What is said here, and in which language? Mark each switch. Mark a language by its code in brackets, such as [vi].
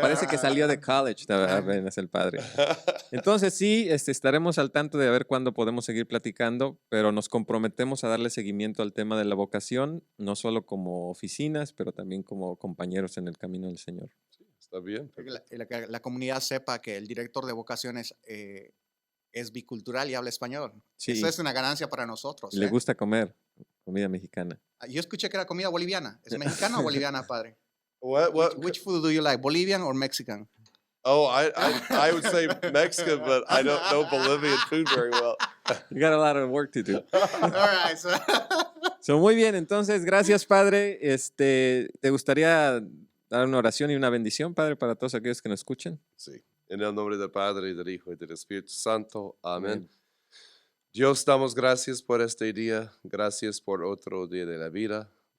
[es] Parece que salió de college todavía apenas el padre. Entonces sí, estaremos al tanto de a ver cuándo podemos seguir platicando, pero nos comprometemos a darle seguimiento al tema de la vocación, no solo como oficinas, pero también como compañeros en el camino del Señor. Está bien. Que la comunidad sepa que el director de vocaciones es bicultural y habla español. Sí. Eso es una ganancia para nosotros. Le ¿eh? gusta comer comida mexicana. Yo escuché que era comida boliviana. ¿Es mexicana o boliviana, padre? [en] What? Which food do you like, Bolivian or Mexican? Oh, I would say Mexican, but I don't know Bolivian food very well. You got a lot of work to do. All right, so- [es] So, muy bien, entonces, gracias, padre. ¿Te gustaría dar una oración y una bendición, padre, para todos aquellos que nos escuchan? Sí. En el nombre del Padre, y del Hijo, y del Espíritu Santo. Amén. Amén. Dios, damos gracias por este día. Gracias por otro día de la vida.